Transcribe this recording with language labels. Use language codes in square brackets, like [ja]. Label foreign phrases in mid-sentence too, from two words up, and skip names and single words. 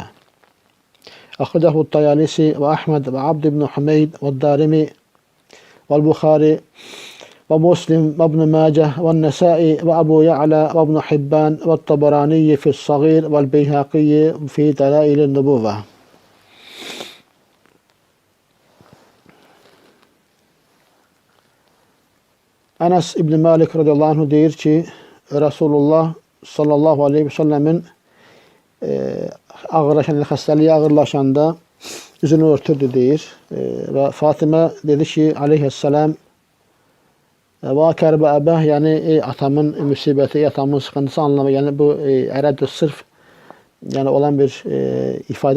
[ar] أخرجه الطيالسي وأحمد وعبد بن حميد والدارمي والبخاري ومسلم وابن ماجه والنسائي وأبو يعلى وابن حبان والطبراني في الصغير والبيهقي في دلائل النبوة. [tr] Enes İbn Malik [ar] رضي الله عنه [tr] deyir ki Resulullah [ar] صلى الله عليه وسلم [tr] ağırlaşan, [az] xəstəliyi ağırlaşanda üzünü örtürdü deyir. Və Fatimə dedi ki aleyhisselam [ar] واكرب أباه, [az] yəni atamın müsibəti, atamın sıxıntısı anlamı, yəni bu ərəbdə sırf yəni olan bir ifadədir.